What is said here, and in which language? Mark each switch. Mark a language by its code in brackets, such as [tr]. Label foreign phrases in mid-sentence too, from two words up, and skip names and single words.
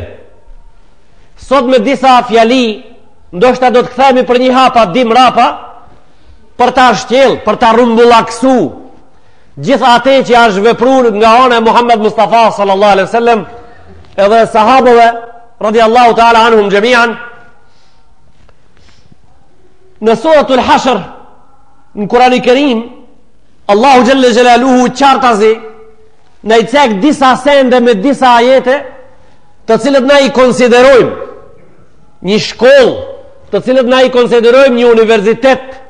[sq] Sot me disa fjali, ndoshta do të kthehemi për një hap atë dim rapa për ta shtjell, për ta rrumbullaksu gjithë atë që është vepruar nga ana e Muhammed Mustafa [ar] صلى الله عليه وسلم [sq] edhe sahabëve [ar] رضي الله تعالى عنهم جميعا. [sq] Në suratul Hashr në Kur'anin e Kerim Allahu [ar] جل جلاله [sq] qartazi na i cek disa sende me disa ajete të cilët na i konsiderojmë një shkollë, të cilët na i konsiderojmë një universitet